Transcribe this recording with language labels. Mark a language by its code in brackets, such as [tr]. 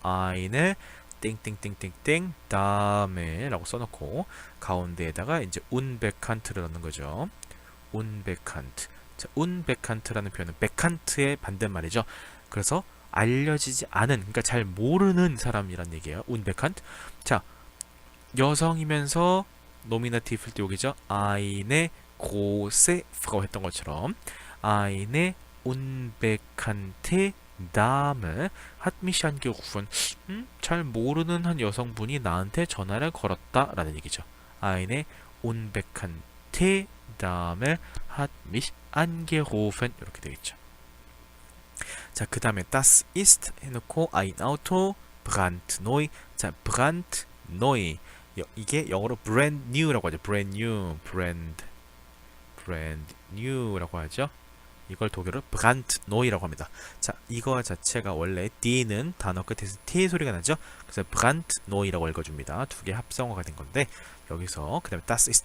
[ko] eine 땡땡땡땡땡 Dame라고 써놓고 가운데에다가 이제 unbekannt를 넣는 거죠. unbekannt. 자, unbekannt라는 표현은 bekannt의 반대말이죠. 그래서 알려지지 않은, 그러니까 잘 모르는 사람이란 얘기예요. [de] unbekannt. [ko] 자, 여성이면서 노미나티브일 때 여기죠. [de] eine große Frau [ko] 했던 것처럼 [de] eine unbekannte Dame hat mich angerufen. [ko] 잘 모르는 한 여성분이 나한테 전화를 걸었다라는 얘기죠. [de] eine unbekannte Dame hat mich angerufen. [ko] 이렇게 되겠죠. 자, 그 다음에 das ist 해놓고 ein Auto brandneu. [de] 자, brandneu. [ko] 이게 영어로 brand new라고 하죠. brand new라고 하죠. 이걸 독일어로 brandneu라고 합니다. 자, 이거 자체가 원래 D는 단어 끝에서 T 소리가 나죠. 그래서 brandneu라고 읽어줍니다. 두 개 합성어가 된 건데 여기서 그 다음에 das ist.